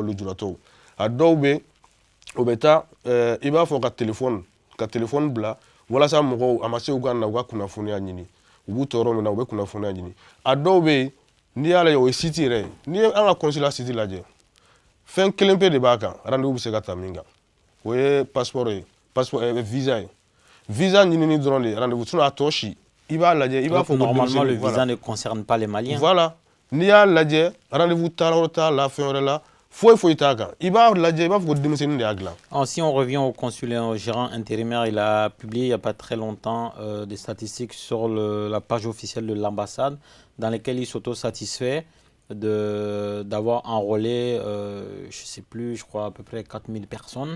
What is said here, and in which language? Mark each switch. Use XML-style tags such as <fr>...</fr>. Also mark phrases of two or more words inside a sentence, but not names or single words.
<bm>lujuratɔw a dɔw bɛ o bɛ taa i b'a fɔ ka téléphone bila walasa mɔgɔw a ma se u ka na u ka kunnafoniya ɲini u b'u tɔɔrɔ min na u bɛ kunnafoniya ɲini a dɔw bɛ yen n'i y'a lajɛ o ye site yɛrɛ ye n'i ye an ka consulat site lajɛ fɛn kelen pe de b'a kan rendez-vous bɛ se ka ta min kan o ye passeport ye visa ye visa ɲinini dɔrɔn de</bm> <fr>rendez-vous sinon</fr> <bm>a tɔ si i b'a lajɛ i b'a fɔ</bm> <fr>normalement le visa ne concerne pas les Maliens.</fr> <bm>Voilà n'i y'a lajɛ rendez-vous taara o taara la fɛn wɛrɛ la</bm> <fr>si on revient au consulat, au gérant intérimaire, il a publié il n'y a pas très longtemps des statistiques sur la page officielle de l'ambassade dans lesquelles il s'auto-satisfait d'avoir enrôlé, je ne sais plus, je crois à peu près 4000 personnes.</fr>